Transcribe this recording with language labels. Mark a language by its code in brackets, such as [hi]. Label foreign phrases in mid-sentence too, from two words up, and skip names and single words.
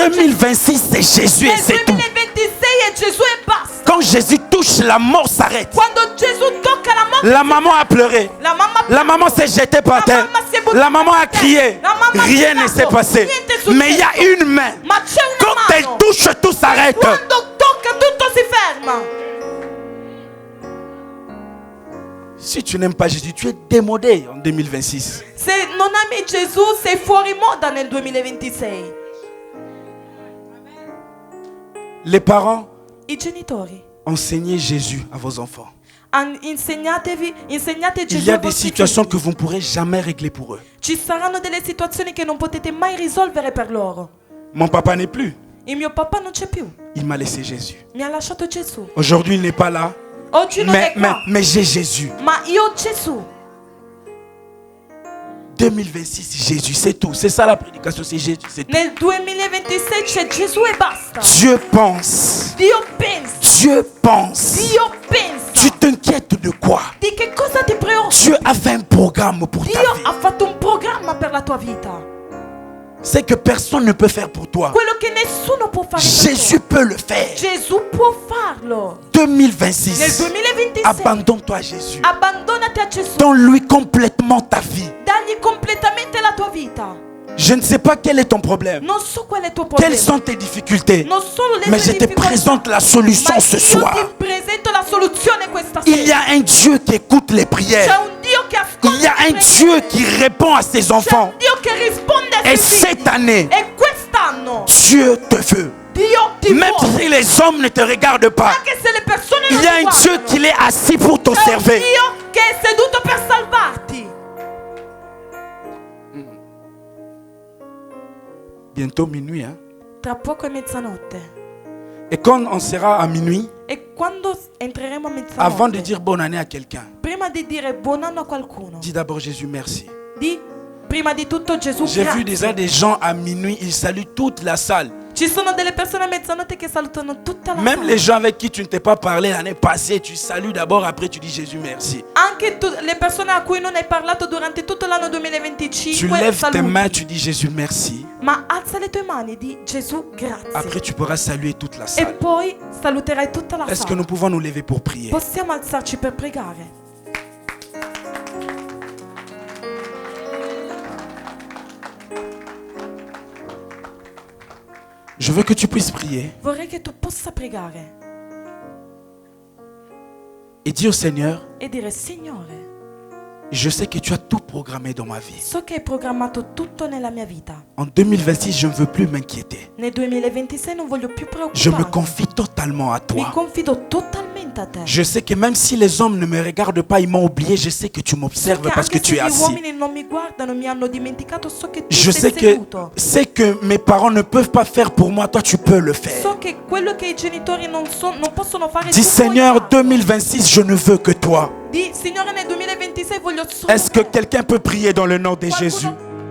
[fr] 2026, c'est Jésus et [it] Nel [fr] c'est tout. [it] 2026 è Gesù e basta. [fr] Quand Jésus touche, la mort s'arrête. [it] Quando Gesù tocca la morte, [fr] La maman a pleuré. [it] la mamma [fr] s'est jetée par terre. La maman a crié. Rien ne s'est passé. Mais il y a une main. [it] Ma c'è una [fr] Quand elle [it] mano. [fr] touche, tout s'arrête. [it] Quando tocca tutto si ferma. [fr] Si tu n'aimes pas Jésus, tu es démodé en 2026. [it] Se non ami Gesù sei fuori moda nel 2026. [fr] Les parents, [it] I genitori, [fr] enseignez Jésus à vos enfants. [it] insegnate [fr] Il [it] Gesù [fr] y a [it] ai [fr] des [it] vostri [fr] situations [it] figli. [fr] que vous ne pourrez jamais régler pour eux. [it] Ci saranno delle situazioni che non potete mai risolvere per loro. [fr] Mon papa n'est plus. [it] Il mio papà non c'è più. [fr] Il m'a laissé Jésus. [it] Mi ha lasciato Gesù. [fr] Aujourd'hui, il n'est pas là. [it] Oggi non è qua. [fr] Mais j'ai Jésus. [it] Ma io ho Gesù. [fr] 2026, Jésus, c'est tout. C'est ça la prédication, c'est Jésus, c'est tout. [it] Nel 2026 c'è Gesù e basta. [fr] Dieu pense. [it] Dio pensa. [fr] Dieu pense. [it] Dio pensa. [fr] Tu t'inquiètes de quoi? [it] Di che cosa ti preoccupa? [fr] Dieu a fait un programme pour ta [it] Dio [fr] vie. [it] ha fatto un programma per la tua vita. [fr] C'est que personne ne peut faire pour toi. [it] Quello che nessuno può fare per [fr] Jésus peut le faire. [it] te. Gesù può farlo. 2026. Nel 2026 [fr] Abandonne-toi à Jésus. [it] abbandonati a Gesù. [fr] Donne-lui complètement ta vie. [it] Dagli completamente la tua vita. [fr] Je ne sais pas quel est ton problème. [it] Non so qual è il tuo problema. [fr] Quelles sont tes difficultés? [it] Non solo le [fr] Mais [it] tue [fr] je te [it] difficoltà. [fr] présente la solution [it] Ma [fr] ce [it] io [fr] soir. [it] ti presento la soluzione questa [fr] Il y [it] sera. [fr] a un Dieu qui écoute les [it] C'è [fr] prières. [it] un Dio che ascolta. [fr] Il y a [it] le [fr] un [it] preghiere. [fr] Dieu qui répond à ses [it] C'è [fr] enfants. [it] un Dio che risponde ai [fr] Et [it] suoi [fr] cette [it] figli. [fr] année, [it] E quest'anno [fr] Dieu te veut. [it] Dio ti [fr] Même [it] vuole. [fr] si les hommes ne te regardent pas, [it] Anche se le persone non [fr] il y a [it] ti [fr] un Dieu [it] guardano. [fr] qui est assis pour [it] C'è un [fr] t'observer. [it] Dio che è seduto per salvarti. [fr] Bientôt minuit. Hein? [it] Tra poco è mezzanotte. [fr] Et quand on sera à minuit, [it] E quando entreremo a mezzanotte, [fr] avant de dire bonne année à quelqu'un, [it] prima di dire buon anno a qualcuno, [fr] dis d'abord Jésus merci. [it] di prima di tutto Gesù [fr] J'ai vu [it] grazie. [fr] déjà des gens à minuit, ils saluent toute la salle. [it] Ci sono delle persone a mezzanotte che salutano tutta la [fr] Même [it] sala. [fr] les gens avec qui tu ne t'es pas parlé l'année passée, tu salues d'abord, après tu dis Jésus merci. [it] Anche le persone a cui non hai parlato durante tutto l'anno [fr] Tu 2025 lèves tes [it] saluti. [fr] mains, tu dis Jésus merci. [it] Ma alza le tue mani e di Gesù grazie. [fr] Après tu pourras saluer toute la [it] E [fr] salle. [it] poi saluterai tutta la [fr] Est-ce que [it] sala. [fr] nous pouvons nous lever pour prier? [it] Possiamo alzarci per pregare. [fr] Je veux que tu puisses prier [it] Vorrei che tu possa pregare [fr] et dire au Seigneur, [it] e dire Signore, [fr] je sais que tu as tout programmé dans ma vie. [it] so che hai programmato tutto nella mia vita. [fr] En 2026, je ne veux plus m'inquiéter. [it] Nel 2026 non voglio più [fr] Je me [it] preoccuparmi. [fr] confie totalement à [it] Mi [fr] toi. [it] confido totalmente a te. [fr] Je sais que même si les hommes ne me regardent pas, ils m'ont oublié, je sais que tu m'observes [it] Perché [fr] parce que [it] anche [fr] tu [it] se [fr] es [it] gli [fr] assis. [it] uomini non mi guardano, mi hanno dimenticato, so che tu [fr] Je [it] sei [fr] sais que [it] seduto. [fr] ce que mes parents ne peuvent pas faire pour moi, toi tu peux le faire. [it] So che quello che i genitori non possono fare, [fr] Dis [it] tu puoi [fr] Seigneur, [it] farlo. [fr] 2026, je ne veux que toi. [it] Di Signore, nel 2026 voglio solo [fr] Est-ce que [it] te. [fr] quelqu'un peut prier dans le nom de Jésus? [it] Qualcuno